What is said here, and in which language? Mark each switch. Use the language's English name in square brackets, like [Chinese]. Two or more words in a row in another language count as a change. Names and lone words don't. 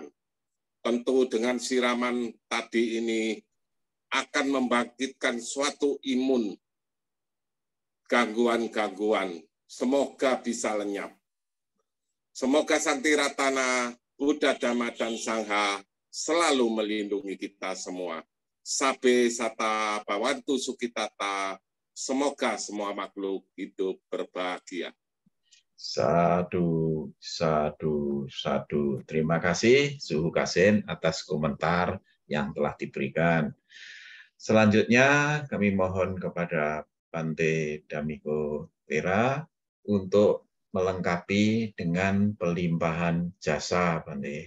[Indonesian] Tentu dengan siraman tadi ini akan membangkitkan suatu imun gangguan-gangguan. Semoga bisa lenyap. Semoga Sang Tiratana, Buddha, Dhamma, dan Sangha selalu melindungi kita semua. [Pali] Sabe sata bhavantu sukhitata. [Indonesian] Semoga semua makhluk hidup berbahagia. [Pali] Sadu, sadu, sadu. [Indonesian] Terima kasih Suhu Kasin atas komentar yang telah diberikan. Selanjutnya kami mohon kepada Bante Dhammika Thera untuk melengkapi dengan pelimpahan jasa, Bante.